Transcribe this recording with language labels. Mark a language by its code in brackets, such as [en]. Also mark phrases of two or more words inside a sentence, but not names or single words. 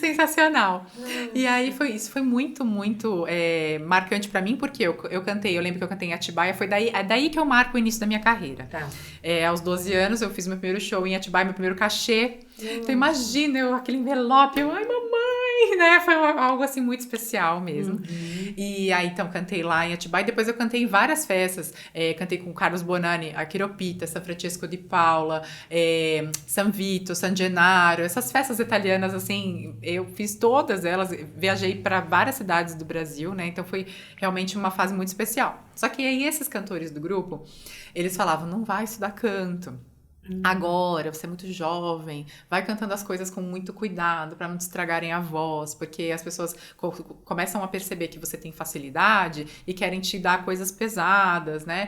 [pt] E aí isso foi muito, muito marcante pra mim, porque porque eu cantei, eu lembro que eu cantei em Atibaia, é daí que eu marco o início da minha carreira. Tá. Aos 12 anos eu fiz meu primeiro show em Atibaia, meu primeiro cachê. Então imagina, aquele envelope, ai mamãe, né? Foi algo assim muito especial mesmo. E aí então cantei lá em Atibaia, e depois eu cantei em várias festas. Cantei com Carlos Bonani, a Chiropita, San Francesco di Paula, San Vito, San Gennaro, essas festas italianas, assim, eu fiz todas elas, viajei para várias cidades do Brasil, né? Então foi realmente uma fase muito especial. Só que aí esses cantores do grupo, eles falavam, não vai estudar canto. Agora, você é muito jovem, vai cantando as coisas com muito cuidado para não te estragarem a voz, porque as pessoas começam a perceber que você tem facilidade e querem te dar coisas pesadas, né?